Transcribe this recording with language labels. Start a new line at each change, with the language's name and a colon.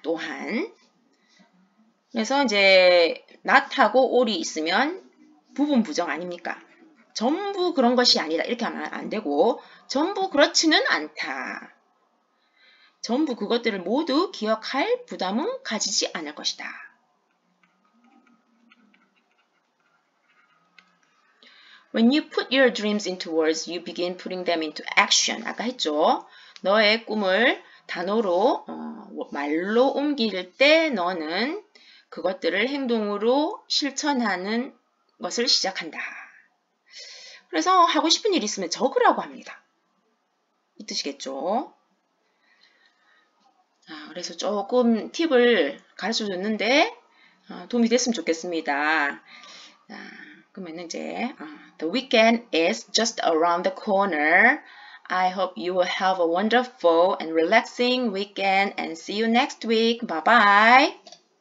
Korean: 또한 그래서 이제 not하고 all이 있으면 부분 부정 아닙니까? 전부 그런 것이 아니다. 이렇게 하면 안 되고 전부 그렇지는 않다. 전부 그것들을 모두 기억할 부담은 가지지 않을 것이다.
English: When you put your dreams into words, you begin putting them into action.
Korean: 아까 했죠. 너의 꿈을 단어로, 말로 옮길 때 너는 그것들을 행동으로 실천하는 것을 시작한다. 그래서 하고 싶은 일 있으면 적으라고 합니다. 이 뜻이겠죠. 그래서 조금 팁을 가르쳐 줬는데 도움이 됐으면 좋겠습니다. 그러면 이제
English: The weekend is just around the corner. I hope you will have a wonderful and relaxing weekend and see you next week. Bye bye.